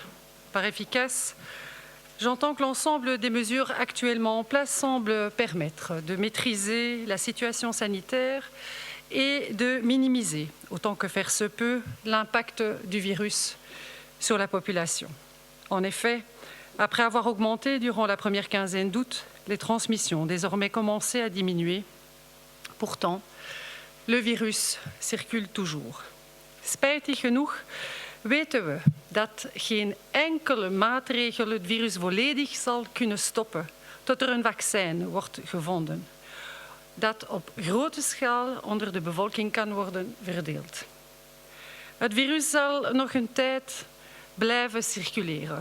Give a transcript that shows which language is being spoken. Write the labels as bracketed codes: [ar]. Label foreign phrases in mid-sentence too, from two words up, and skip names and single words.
[fr] Par efficace, j'entends que l'ensemble des mesures actuellement en place semblent permettre de maîtriser la situation sanitaire et de minimiser, autant que faire se peut, l'impact du virus sur la population. En effet, après avoir augmenté durant la première quinzaine d'août, les transmissions ont désormais commencé à diminuer. Pourtant, le virus circule toujours. [nl] Spijtig genoeg weten we dat geen enkele maatregel het virus volledig zal kunnen stoppen tot er een vaccin wordt gevonden, dat op grote schaal onder de bevolking kan worden verdeeld. Het virus zal nog een tijd blijven circuleren.